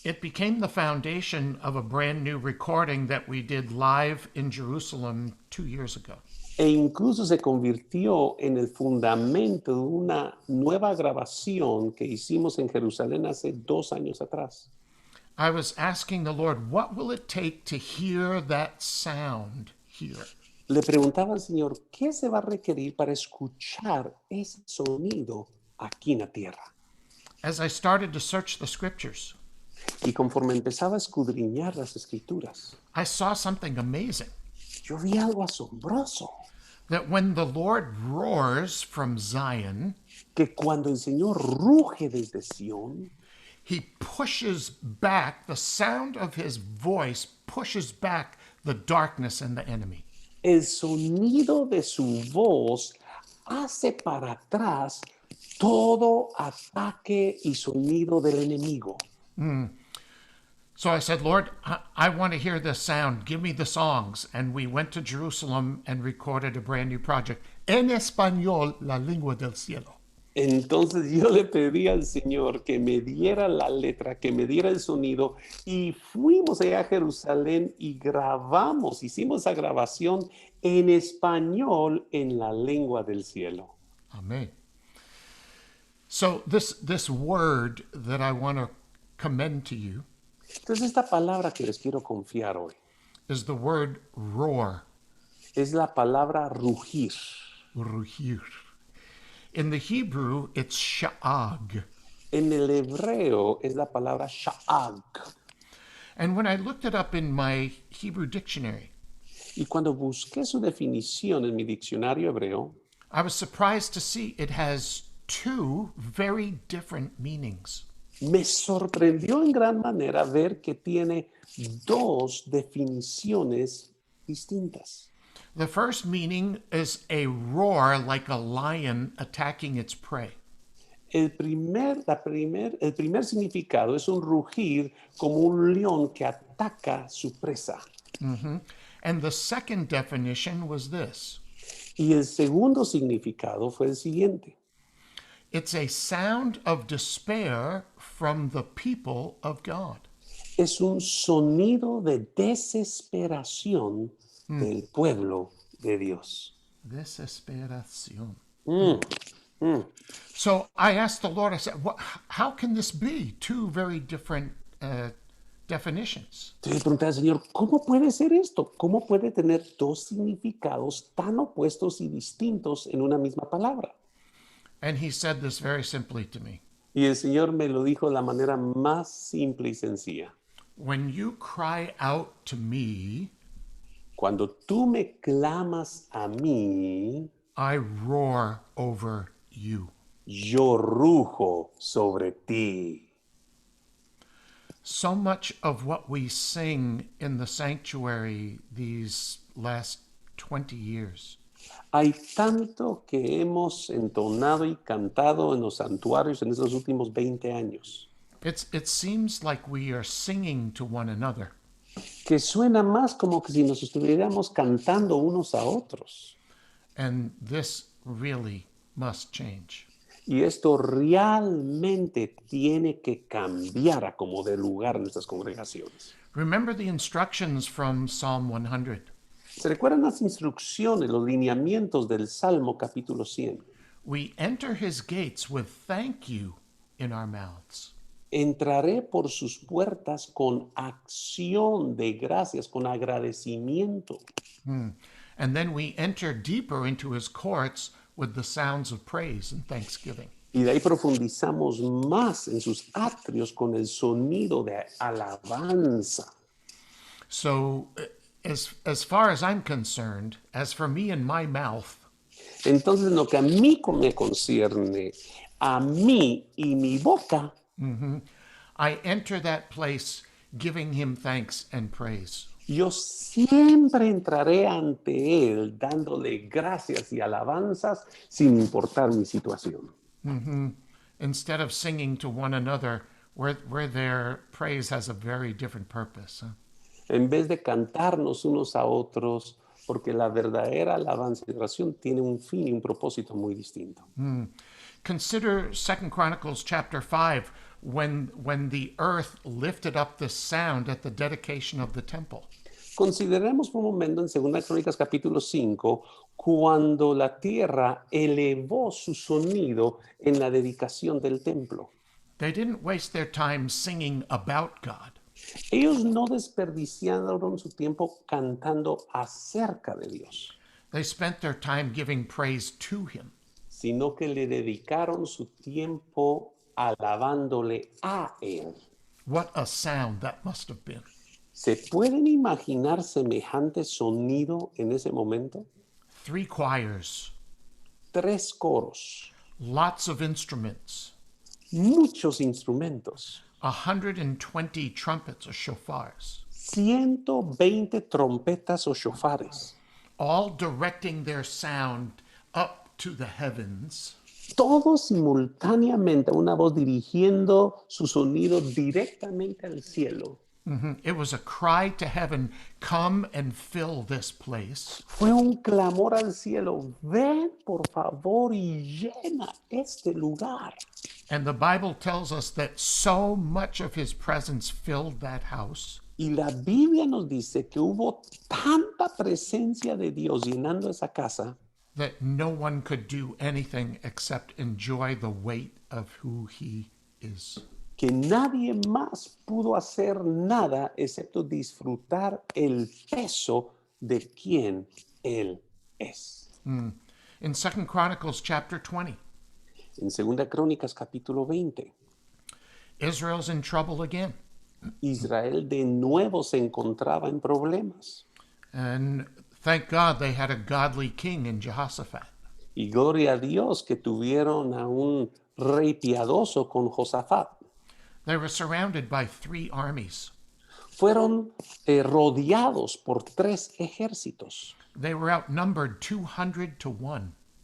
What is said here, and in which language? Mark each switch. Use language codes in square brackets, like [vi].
[en] It became the foundation of a brand new recording that we did live in Jerusalem 2 years ago. [es] E incluso se convirtió en el fundamento de una nueva grabación que hicimos en Jerusalén hace 2 años atrás. [en] I was asking the Lord, what will it take to hear that sound here? [es] Le preguntaba al Señor, ¿qué se va a requerir para escuchar ese sonido aquí en la tierra? [en] As I started to search the scriptures, [es] Y conforme empezaba a escudriñar las escrituras, [en] I saw something amazing. [es] yo vi algo asombroso, [en] That when the Lord roars from Zion, [es] que cuando el Señor ruge desde Sión, [en] he pushes back, the sound of his voice pushes back the darkness and the enemy. [es] el sonido de su voz hace para atrás todo ataque y sonido del enemigo. [en] So I said, Lord, I want to hear this sound. Give me the songs. And we went to Jerusalem and recorded a brand new project. [es] En español, la lengua del cielo. Entonces yo le pedí al Señor que me diera la letra, que me diera el sonido, y fuimos allá a Jerusalén y grabamos, hicimos esa grabación en español en la lengua del cielo. [en] Amen. So this word that I want to commend to you [es] Entonces esta palabra que les quiero confiar hoy [en] is the word roar. [es] es la palabra rugir. [en] Rugir. In the Hebrew, it's sha'ag. [es] En el hebreo es la palabra sha'ag. [en] And when I looked it up in my Hebrew dictionary, [es] Y cuando busqué su definición en mi diccionario hebreo, [en] I was surprised to see it has two very different meanings. [es] Me sorprendió en gran manera ver que tiene dos definiciones distintas. [en] The first meaning is a roar like a lion attacking its prey. [es] El primer significado es un rugir como un león que ataca su presa. [en] And the second definition was this: [es] Y el segundo significado fue el siguiente. [en] it's a sound of despair from the people of God. [es] Es un sonido de desesperación del pueblo de Dios. Desesperación. [en] So I asked the Lord, I said, how can this be? Two very different definitions. [es] Entonces le pregunté al Señor, ¿cómo puede ser esto? ¿Cómo puede tener dos significados tan opuestos y distintos en una misma palabra? [en] And he said this very simply to me. [es] Y el Señor me lo dijo de la manera más simple y sencilla. [en] When you cry out to me, [es] Cuando tú me clamas a mí, [en] I roar over you. [es] yo rujo sobre ti. [en] So much of what we sing in the sanctuary these last 20 years [es] Hay tanto que hemos entonado y cantado en los santuarios en estos últimos 20 años, [en] it seems like we are singing to one another. [es] que suena más como que si nos estuviéramos cantando unos a otros. [en] And this really must change. [es] Y esto realmente tiene que cambiar a como de lugar en nuestras congregaciones. [en] Remember the instructions from Psalm 100. [es] ¿Se recuerdan las instrucciones, los lineamientos del Salmo capítulo 100? [en] We enter his gates with thank you in our mouths. [es] Entraré por sus puertas con acción de gracias, con agradecimiento. [en] And then we enter deeper into his courts with the sounds of praise and thanksgiving. [es] Y de ahí profundizamos más en sus atrios con el sonido de alabanza. [en] So, as far as I'm concerned, as for me and my mouth, [es] Entonces, en lo que a mí me concierne, a mí y mi boca, [en] I enter that place giving him thanks and praise. [es] yo siempre entraré ante Él dándole gracias y alabanzas sin importar mi situación. [en] Instead of singing to one another where their praise has a very different purpose. [es] En vez de cantarnos unos a otros, porque la verdadera alabanza y oración tiene un fin y un propósito muy distinto. [en] Consider 2 Chronicles chapter 5 when the earth lifted up this sound at the dedication of the temple. [es] Consideremos por un momento en 2 Crónicas capítulo 5, cuando la tierra elevó su sonido en la dedicación del templo. [en] They didn't waste their time singing about God. [es] Ellos no desperdiciaron su tiempo cantando acerca de Dios, [en] They spent their time giving praise to him. [es] sino que le dedicaron su tiempo alabándole a Él. [en] What a sound that must have been. [es] ¿Se pueden imaginar semejante sonido en ese momento? [en] 3 choirs, [es] 3 coros, [en] lots of instruments, [es] muchos instrumentos, [en] 120 trumpets or shofars, [es] 120 trompetas o shofares, [en] all directing their sound up to the heavens. [es] todos simultáneamente, una voz dirigiendo su sonido directamente al cielo. [en] It was a cry to heaven, come and fill this place. [es] Fue un clamor al cielo, ven por favor y llena este lugar. [en] And the Bible tells us that so much of his presence filled that house [es] Y la Biblia nos dice que hubo tanta presencia de Dios llenando esa casa [en] that no one could do anything except enjoy the weight of who he is. [es] que nadie más pudo hacer nada excepto disfrutar el peso de quien Él es. [en] In 2 Chronicles chapter 20, [es] En 2 Crónicas capítulo 20, [en] Israel's in trouble again. [es] Israel de nuevo se encontraba en problemas. [en] And thank God they had a godly king in Jehoshaphat. [es] Y gloria a Dios que tuvieron a un rey piadoso con Josafat. [en] They were surrounded by 3 armies. [es] Fueron rodeados por 3 ejércitos. [en] They were outnumbered 200 to 1.